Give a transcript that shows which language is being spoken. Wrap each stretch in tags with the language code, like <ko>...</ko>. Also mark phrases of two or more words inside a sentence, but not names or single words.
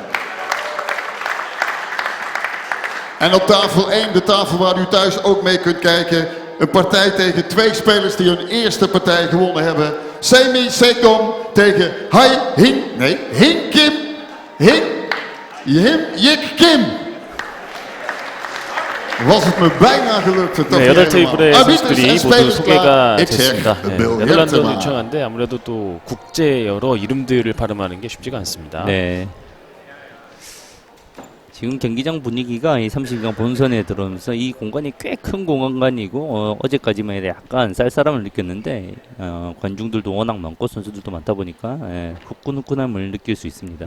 <nl>En op tafel 1, de tafel waar u thuis ook mee kunt kijken, een partij tegen 2 spelers die hun eerste partij gewonnen hebben. Semi Sekom tegen Hing Yik Kim. Was het me bijna gelukt.</nl> <ko>네, 8테이블의 선수들이 모두 소개가 됐습니다. 네, 네덜란드는 유창한데 아무래도 또 국제 여러 이름들을 발음하는 게 쉽지가 않습니다. 네. 지금 경기장 분위기가 이 32강 본선에 들어오면서 이 공간이 꽤 큰 공간이고 어제까지만 해도 약간 쌀쌀함을 느꼈는데 관중들도 워낙 많고 선수들도 많다 보니까 후끈후끈함을 느낄 수 있습니다.</ko>